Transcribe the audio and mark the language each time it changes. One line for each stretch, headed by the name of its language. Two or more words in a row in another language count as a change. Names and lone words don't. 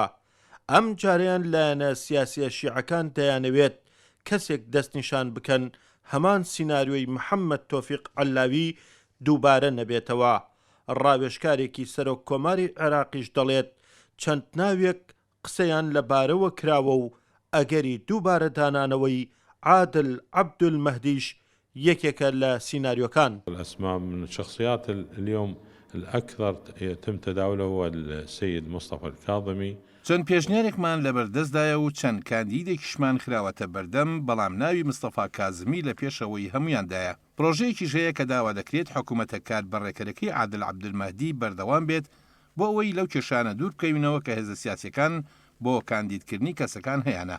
Central Kurdish: ئەم جاریان لایەنە سیاسیە شیعەکان دەیانەوێت کەسێک دەستنیشان بکەن هەمان سیناریۆی محەممەد تۆفیق عەلاوی دووبارە نەبێتەوە. ڕاوێژکارێکی سەرۆک کۆماری عێراقیش دەڵێت چەند ناوێک قسەیان لەبارەوە کراوە و ئەگەری دووبارە دانانەوەی عادل عەبدولمەهدیش یەکێکە لە سیناریۆکان.
Arabic: الأسماء من الشخصيات اليوم الأكثر يتم تداوله هو السيد مصطفى الكاظمي.
Central Kurdish: چەند پێشنیارێکمان لەبەردەستدایە و چەند کاندیدێکیشمان خراوەتە بەردەم، بەڵام ناوی مستەفا کازمی لە پێشەوەی هەمویاندایە. پرۆژەیەکیش هەیە کە داوا دەکرێت حکوومەتە کات بەڕێکەرەکەی عادل عەبدولمەهدی بەردەوام بێت بۆ ئەوەی لەو کێشانە دوور بکەوینەوە کە هێزە سیاسیەکان بۆ کاندیدکردنی کەسەکان هەیەنە.